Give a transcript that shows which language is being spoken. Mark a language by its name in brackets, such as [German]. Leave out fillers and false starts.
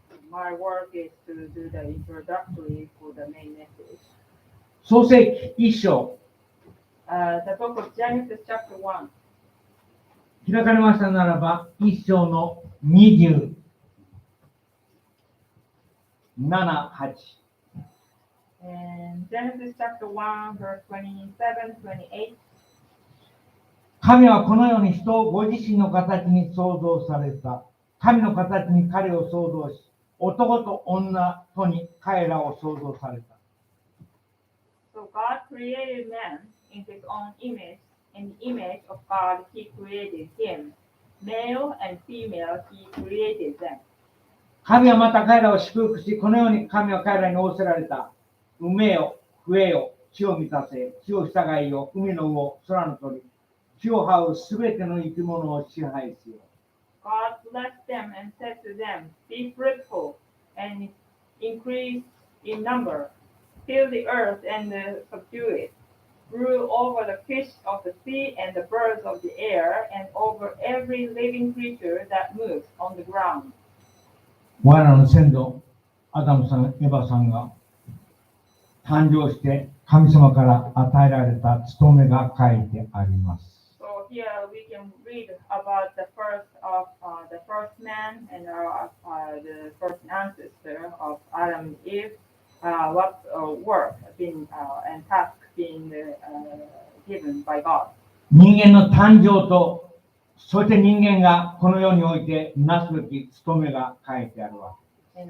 [English] My work is to do the introductory for the main message. [Japanese] 創世記1章 [English] The book of Genesis chapter 1. [Japanese] 開かれましたならば1章の27、8。 [English] And Genesis chapter 1, verse 27, 28. [Japanese] 神はこのように人をご自身の形に創造された。神の形に彼を創造し、男と女とに彼らを創造された。 [English] So God created man in his own image. In the image of God, he created him. Male and female, he created them. [Japanese] 神はまた彼らを祝福し、このように神は彼らに仰せられた。産めよ、増えよ、地を満たせ、地を従いよ、海の魚、空の鳥、地を這うすべての生き物を支配しよう。 [English] God blessed them and said to them, Be fruitful and increase in number, fill the earth and subdue it, rule over the fish of the sea and the birds of the air, and over every living creature that moves on the ground. [Japanese] 我らの先祖、アダムさん、エバさんが誕生して神様から与えられた務めが書いてあります。 [English] So here we can read about the first man and the first ancestor of Adam and Eve, what work been and task being given by God. [Japanese] 人間の誕生と、そして人間がこの世においてなすべき務めが書いてあるわけ。